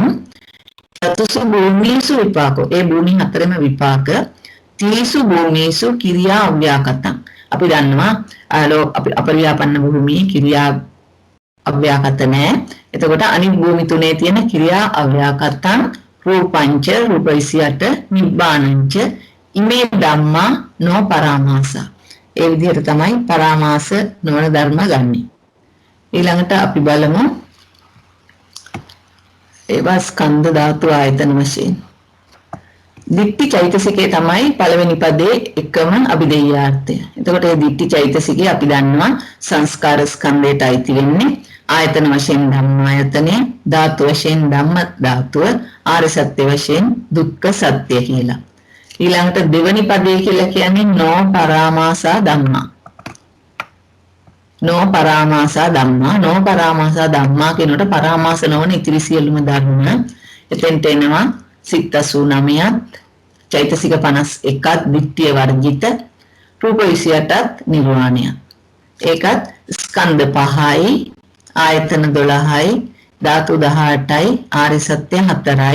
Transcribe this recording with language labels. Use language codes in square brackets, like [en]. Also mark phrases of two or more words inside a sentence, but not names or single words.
[pi] චතුසු භූමිසු විපාකෝ. [si] ඒ භූමි හතරම විපාක. [pi] තීසු භූමිසු කිරියා අව්‍යාකතං. [si] අපි දන්නවා අපි අපරියාපන්න භූමියේ ක්‍රියා අව්‍යාකත නැහැ. එතකොට අනිත් භූමි තුනේ තියෙන ක්‍රියා [pi] අව්‍යාකතං රූපංච රූප 28 නිබ්බානංච ඉමේ ධම්මා නෝ පරාමාස. [si] ඒ විදිහට තමයි පරාමාස නොවන ධර්ම ගන්නෙ. ඊළඟට අපි බලමු ඒවා ස්කන්ධ ධාතු ආයතන වශයෙන්. දිට්ඨි චෛතසිකේ තමයි පළවෙනි පදේ එකම අභිධේයාර්ථය. එතකොට මේ දිට්ඨි චෛතසිකේ අපි දන්නවා සංස්කාර ස්කන්ධයට අයිති වෙන්නේ ආයතන වශයෙන් ධම්මායතනය, ධාතු වශයෙන් ධම්ම ධාතුව, ආර්ය සත්‍ය වශයෙන් දුක්ඛ සත්‍ය කියලා. ඊළඟට දෙවනි පදේ කියලා කියන්නේ [pi] නෝ පරාමාසා ධම්මා. නෝ පරාමාසා ධම්මා. නෝ පරාමාසා ධම්මා [si] කියනකොට පරාමාස නොවන ඉතිරි සියලුම ධර්ම එතෙන්ට එනවා. සිත් 89ත් චෛතසික 51ත් දිට්ඨිය වර්ජිත රූප 28ත් නිර්වාණය. ඒකත් ස්කන්ධ 5යි ආයතන 12යි ධාතු 18යි ආර්ය සත්‍ය 4යි.